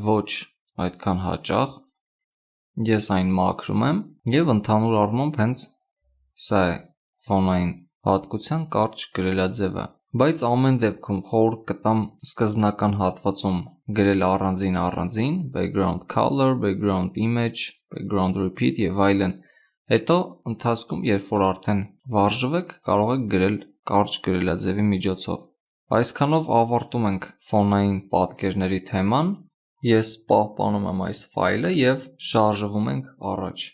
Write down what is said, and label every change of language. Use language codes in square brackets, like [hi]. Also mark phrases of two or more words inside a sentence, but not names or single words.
[hy] ոչ այդքան հաճախ, ես այն մաքրում եմ և ընդհանուր առմամբ հենց սա է ֆոնային հատկության կարճ գրելաձևը, բայց ամեն դեպքում խորհուրդ կտամ սկզբնական հատվածում գրել առանձին [en] background color, background image, background repeat [hy] և այլն, հետո ընթացքում երբ որ արդեն վարժվեք, կարող եք գրել կարճ գրելաձևի միջոցով։ Այսքանով ավարտում ենք ֆոնային պատկերների թեման, ես պահպանում եմ այս ֆայլը և շարժվում ենք առաջ։